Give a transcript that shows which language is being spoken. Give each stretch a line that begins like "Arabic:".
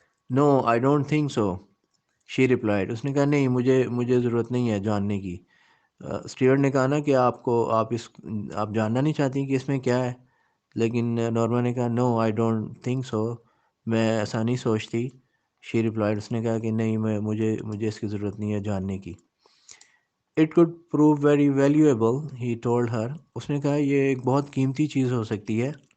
English: No I don't think so, she replied.
Urdu: اس نے کہا نہیں, مجھے ضرورت نہیں ہے جاننے کی. اسٹیورڈ نے کہا نا کہ آپ جاننا نہیں چاہتی کہ اس میں کیا ہے, لیکن نورما نے کہا
English: no I don't think so,
Urdu: میں ایسا نہیں سوچتی.
English: She replied.
Urdu: اس نے کہا کہ نہیں, مجھے اس کی ضرورت نہیں ہے جاننے کی.
English: It could prove very valuable, he told her.
Urdu: اس نے کہا یہ ایک بہت قیمتی چیز ہو سکتی ہے.